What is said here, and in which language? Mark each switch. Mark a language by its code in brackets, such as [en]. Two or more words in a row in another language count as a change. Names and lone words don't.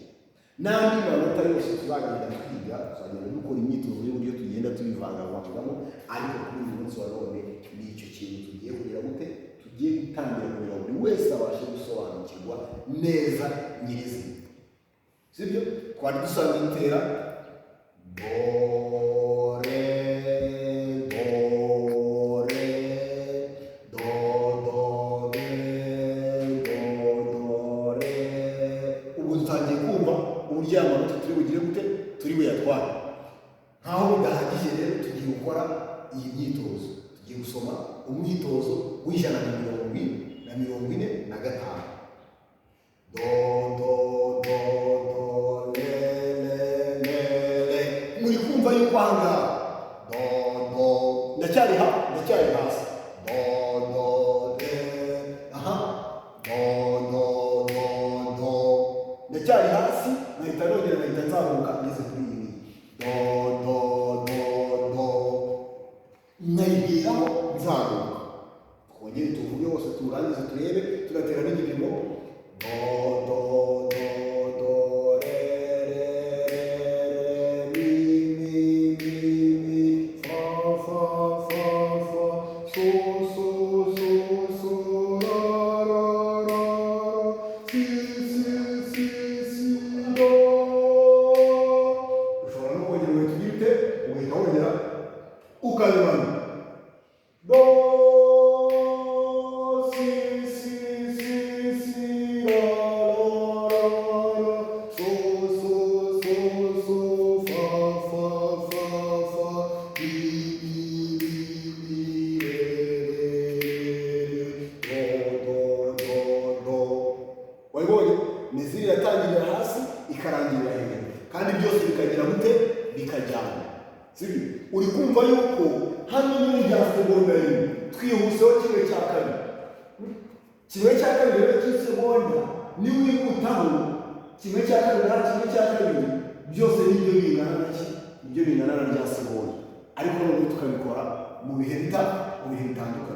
[rw] N'andi manota yose tuzagenda twiga, tuzagenda dukora imyitozo y'uburyo tugenda tubivangavangamo, ariko kuri uyu munsi wa none ni icyo kintu tugiye kugira gute, tugiye gutangira kugira ngo buri wese abashe gusobanukirwa neza nyirizina, sibyo? Twari dusanzwe dutera do re do re do do re do do re. Ubu dutangiye kumva uburyo amanota turi bugire gute, turi buyatware. Nkaho bidahagije rero tugiye gukora iyi myitozo, tugiye gusoma umwitozo w'ijana na mirongo ine na gatanu. Do do do do le le le le. Muri kumva yuko aha ngaha do do ndacyari hasi, do do le, aha do do do do ndacyari hasi, nahita nongera nahita nzamuka ngeze kuri iyi do do do do, nkayigiraho nzamuka. Twongere tuvuge wose turangize turebe, tugatera n'igipimo do do do do re re re mi mi mi mi fa fa fa fa so so so so ra ra ra si si si si do. Ushobora no kongera ugahita wongera ukabibana do si si si si ra ra ra so so so so fa fa fa fa mi mi mi re re do do do do. Wabibonye miziri iratangirira hasi ikarangirira hejuru, kandi byose bikagira gute, bikajyana, sibyo? Uri kumva yuko hano nyine bya segondari twihuseho kimwe cya kabiri rero cy'isegonda, niba wihutaho kimwe cya kabiri byose nibyo bingana naki, ibyo bingana na rya segonda, ariko noneho tukabikora mu bihe bitandukanye.